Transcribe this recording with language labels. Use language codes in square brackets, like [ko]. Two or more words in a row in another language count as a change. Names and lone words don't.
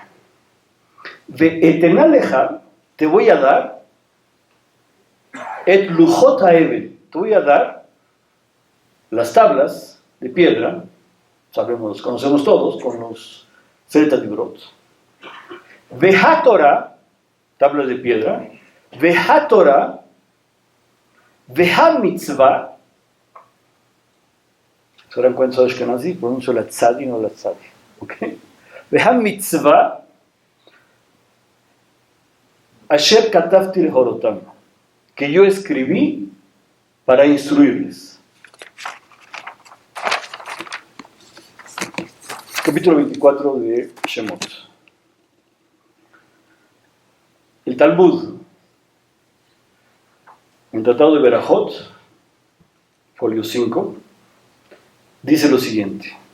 [es] Ve'etenaleja, te voy a dar, [he] את לוחות האבן, [es] te voy a dar las tablas de piedra, sabemos, conocemos todos, con los [he] עשרת דברות. [es] Vehatorah, tablas de piedra, Vehatorah, Vehamitzvah, se dan cuenta de Ashkenazi, pronuncio la tzadi, no la tzadi, ¿ok? [he] והמצוה, אשר כתבתי להורותם, [es] que yo escribí para instruirles. Capítulo 24 de Shemot. El Talmud, en el Tratado de Berajot, folio 5, dice lo siguiente.